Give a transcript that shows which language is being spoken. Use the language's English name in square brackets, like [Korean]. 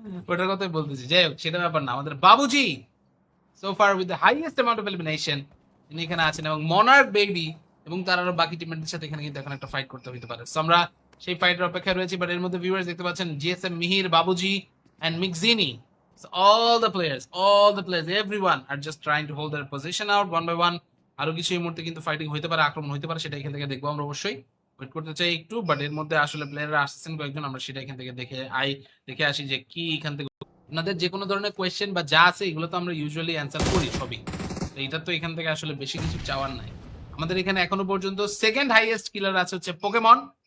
[Bangla] ওটার কথাই বলতেছি। যাই হোক, সেটা ব্যাপার না। আমাদের বাবুজি [English] so far with the highest amount of elimination [Bangla] তিনি এখানে আছেন, এবং মনার্ক বেবি এবং তার আরো বাকি টিমমেটদের সাথে এখানে কিন্তু এখন একটা ফাইট করতে হতে পারে। সো আমরা সেই ফাইটের অপেক্ষায় রয়েছি। বাট এর মধ্যে ভিউয়ার্স দেখতে পাচ্ছেন GSM Mihir, বাবুজি and মিকজিনি। [English] So all the players, everyone are just trying to hold their position out one by one. [Bangla] আরো কিছু এই মুহূর্তে কিন্তু ফাইটিং হইতে পারে, আক্রমণ হইতে পারে, সেটা এখান থেকে দেখবো আমরা অবশ্যই। ওয়েট করতে চাই একটু, বাট এর মধ্যে আসলে প্লেয়াররা আসছেন কয়েকজন, আমরা সেটা এখান থেকে দেখে আসি যে কি এখান থেকে আপনাদের যে কোনো ধরনের কোয়েশ্চেন বা যা আছে এগুলো তো আমরা ইউজুয়ালি অ্যান্সার করি সবই। তো এটা তো এখান থেকে আসলে বেশি কিছু চাওয়ার নাই। আমাদের এখানে এখনো পর্যন্ত সেকেন্ড হাইয়েস্ট কিলার আছে হচ্ছে পোকেমন।